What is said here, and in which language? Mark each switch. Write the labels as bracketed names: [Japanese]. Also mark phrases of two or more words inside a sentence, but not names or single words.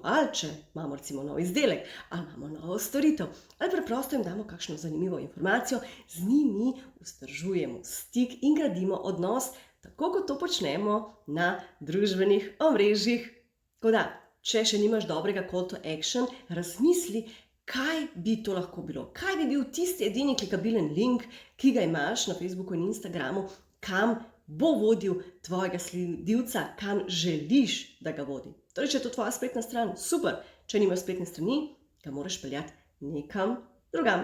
[Slovenian] Ali če imamo recimo nov izdelek, ali imamo novo storitev, ali preprosto jim damo kakšno zanimivo informacijo, z njimi vzdržujemo stik in gradimo odnos, tako kot to počnemo na družbenih omrežjih. Tako da, če še nimaš dobrega [English] call to action, [Slovenian] razmisli, kaj bi to lahko bilo. Kaj bi bil tisti edini klikabilen link, ki ga imaš na Facebooku in Instagramu, kam bo vodil tvojega sledilca, kam želiš, da ga vodi. Torej, če je to tvoja spletna stran, super. Če nimaš spletne strani, ga moraš peljati nekam drugam.